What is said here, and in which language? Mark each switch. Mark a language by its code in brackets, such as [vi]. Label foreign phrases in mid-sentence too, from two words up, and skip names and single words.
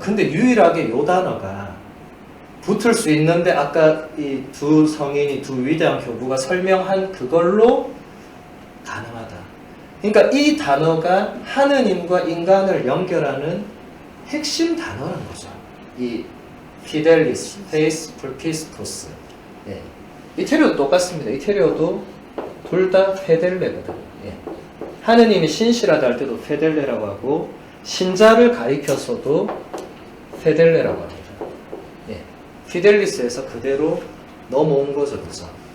[ko] 근데 유일하게 요 단어가 붙을 수 있는데 아까 이 두 성인이, 두 위대한 교부가 설명한 그걸로 가능하다. 그러니까 이 단어가 하느님과 인간을 연결하는 핵심 단어라는 거죠. 이 fidelis, faithful, pistos. 예. 이태리어도 똑같습니다. 이태리어도 둘 다 페델레거든요. 예. 하느님이 신실하다 할 때도 페델레라고 하고 신자를 가리켜서도 페델레라고 합니다. 예. 피델리스에서 그대로 넘어온 거죠, 그죠?